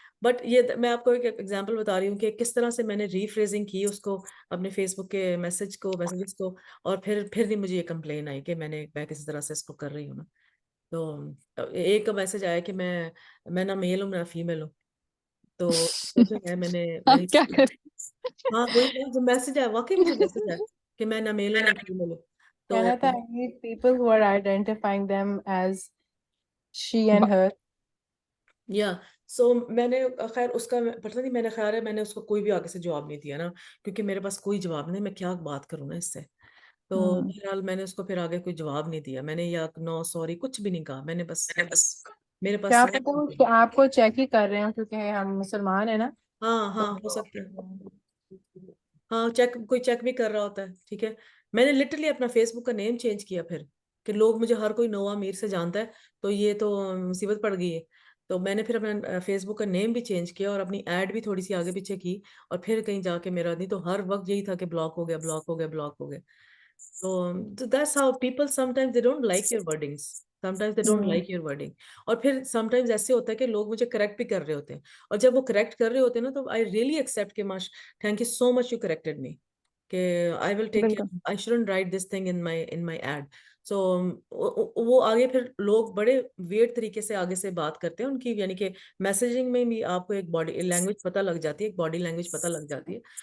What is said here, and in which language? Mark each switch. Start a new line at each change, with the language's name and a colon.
Urdu: But یہ میں آپ کو ایک ایگزامپل بتا رہی ہوں کہ کس طرح سے میں نے ریفریزنگ کی اس کو اپنے فیس بک کے میسیجز کو, اور پھر نہیں مجھے یہ کمپلین آئی کہ میں کسی طرح سے اس کو کر رہی ہوں نا. تو ایک میسج آیا کہ میں نہ میل ہوں نہ فیمیل ہوں, تو جو ہے میں نے کیا کریں. ہاں وہی جو میسج آیا, واقعی مجھے میسج آیا کہ میں نہ میل ہوں نہ فیمیل ہوں. تو
English: I need people who are identifying them as she and her.
Urdu: سو میں نے خیر اس کا پتہ نہیں, میں نے خیال ہے میں نے اس کو کوئی بھی آگے سے جواب نہیں دیا نا, کیونکہ میرے پاس کوئی جواب نہیں, میں کیا بات کروں نا اس سے. تو بہرحال میں نے اس کو پھر آگے کوئی جواب نہیں دیا, میں نے یا نو سوری کچھ بھی نہیں کہا. میں نے بس میرے پاس آپ کو چیک ہی کر رہے ہیں کیونکہ ہم مسلمان ہیں نا. ہاں ہو سکتا ہے, ہاں کوئی چیک بھی کر رہا ہوتا ہے. ٹھیک ہے. میں نے لٹرلی اپنا فیس بک کا نیم چینج کیا پھر, کہ لوگ مجھے ہر کوئی نووا میر سے جانتا ہے, تو یہ تو مصیبت پڑ گئی ہے. تو میں نے پھر اپنا فیس بک کا نیم بھی چینج کیا, اور اپنی ایڈ بھی تھوڑی سی آگے پیچھے کی, اور پھر کہیں جا کے میرا نہیں تو ہر وقت یہی تھا کہ بلاک ہو گیا.
English: So that's how people sometimes they don't like your wordings. Sometimes they don't like your wording.
Urdu: اور پھر sometimes ایسے ہوتا ہے کہ لوگ مجھے کریکٹ بھی کر رہے ہوتے ہیں, اور جب وہ کریکٹ کر رہے ہوتے ہیں نا تو
English: I really accept
Urdu: کہ
English: thank you so much you corrected me,
Urdu: کہ
English: I will take care, I shouldn't write this thing in my ad.
Urdu: سو وہ آگے پھر لوگ بڑے ویئرڈ طریقے سے آگے سے بات کرتے ہیں ان کی، یعنی کہ میسیجنگ میں بھی آپ کو ایک باڈی لینگویج پتہ لگ جاتی ہے، ایک باڈی لینگویج پتہ لگ جاتی ہے.